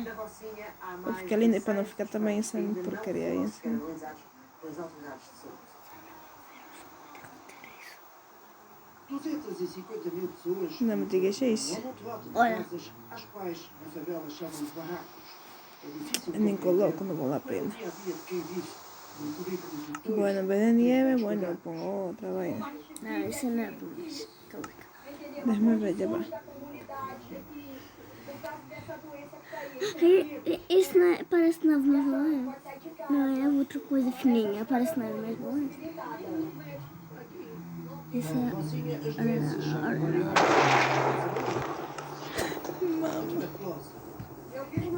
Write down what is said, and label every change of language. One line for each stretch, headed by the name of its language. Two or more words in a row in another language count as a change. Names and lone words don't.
Portuguese: Porque ali para não ficar também sem porcaria aí assim. Canalizados pelas autoridades de saúde. 250 mil pessoas Não me digas isso. Olha. às quais na favela chamam de barracos. É difícil Eu nem coloco, não vale a pena.
Spanish: Bueno, en vez de nieve, bueno, pongo otra vaina.
Portuguese: Não, isso não é bom.
Spanish: Déjame ver, ya va.
Portuguese: Isso não é, parece nave, mas não é. Não é outra coisa fininha, parece nave, mas não é. Isso é.